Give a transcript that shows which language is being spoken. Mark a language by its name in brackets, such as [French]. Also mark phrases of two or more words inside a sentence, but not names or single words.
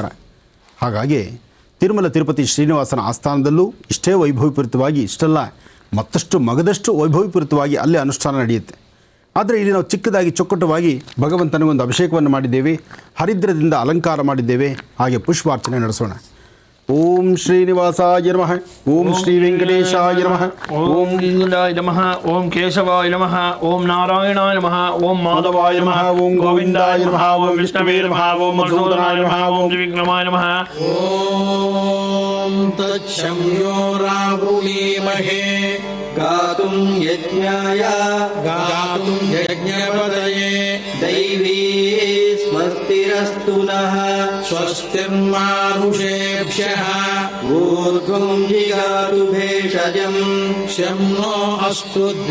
[Kannada] ಹಾಗಾಗಿ ತಿರುಮಲ ತಿರುಪತಿ ಶ್ರೀನಿವಾಸನ ಆಸ್ಥಾನದಲ್ಲೂ ಇಷ್ಟೇ ವೈಭವೀಪೂರಿತವಾಗಿ, ಇಷ್ಟೆಲ್ಲ ಮತ್ತಷ್ಟು ಮಗದಷ್ಟು ವೈಭವೀಪೂರಿತವಾಗಿ ಅಲ್ಲಿ ಅನುಷ್ಠಾನ ನಡೆಯುತ್ತೆ. ಆದರೆ ಇಲ್ಲಿ ನಾವು ಚಿಕ್ಕದಾಗಿ ಚೊಕ್ಕಟವಾಗಿ ಭಗವಂತನಿಗೊಂದು ಅಭಿಷೇಕವನ್ನು ಮಾಡಿದ್ದೇವೆ, ಹರಿದ್ರದಿಂದ ಅಲಂಕಾರ ಮಾಡಿದ್ದೇವೆ, ಹಾಗೆ ಪುಷ್ಪಾರ್ಚನೆ ನಡೆಸೋಣ. [Sanskrit] ಓಂ ಶ್ರೀನಿವಾಸಾಯ ನಮಃ. ಓಂ ಶ್ರೀ ವೆಂಕಟೇಶಾಯ ನಮಃ. ಓಂ ಗೋವಿಂದಾಯ ನಮಃ. ಓಂ ಕೇಶವಾಯ ನಮಃ. ಓಂ ನಾರಾಯಣಾಯ ನಮಃ. ಓಂ ಮಾಧವಾಯ ನಮಃ. ಓಂ ಗೋವಿಂದಾಯ ನಮಃ. ಓಂ ವಿಷ್ಣವೇ ನಮಃ. ಓಂ ಮಧುಸೂದನಾಯ ನಮಃ. ಓಂ ತ್ರಿವಿಕ್ರಮಾಯ ನಮಃ. ಓಂ ತತ್ಸಂಯೋ ರಾಹುಣೀಮಹೇ ಗಾತುಂ ಯಜ್ಞಾಯ ಗಾತುಂ ಯಜ್ಞಪದಯೇ ದೈವೀ ಸ್ವಸ್ತಿರಸ್ತು ನಃ ಸ್ವಸ್ತಿರ್ಮಾನುಷೇಭ್ಯಃ ಊರ್ಧ್ವಂ ಜಿಗಾತು ಭೇಷಜಂ ಶಂ ನೋ ಅಸ್ತು